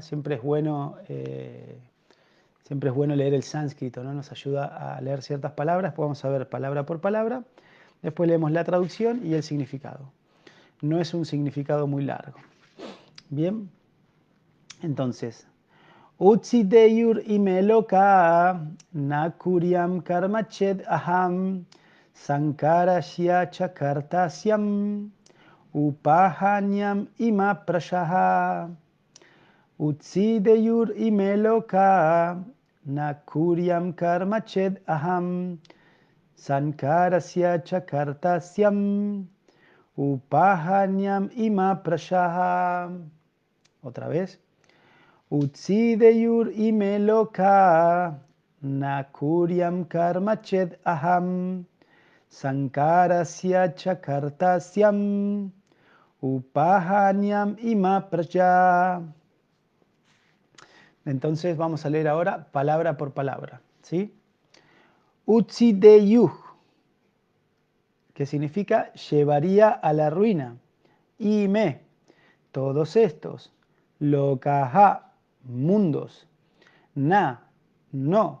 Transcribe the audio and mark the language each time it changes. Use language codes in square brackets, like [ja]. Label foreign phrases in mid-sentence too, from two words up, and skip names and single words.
[es] Siempre es bueno leer el sánscrito, ¿no? Nos ayuda a leer ciertas palabras. Vamos a ver palabra por palabra. Después leemos la traducción y el significado. No es un significado muy largo. Bien, entonces, [sa] Utsideyur imeloka nakuryam karmached aham sankarasya chakartasyam upahanyam ima prashaha. Utsideyur imeloka nakuryam karmached aham sankarasya chakartasyam upahanyam ima prashaha. [es] Otra vez. [sa] Utsideyur imeloka nakuryam karmached aham sankarasya chakartasyam upahanyam ima praja. [es] Entonces vamos a leer ahora palabra por palabra, ¿sí? Utsideyuh, que significa llevaría a la ruina. Ime, todos estos. Lokaha, mundos. Na, no.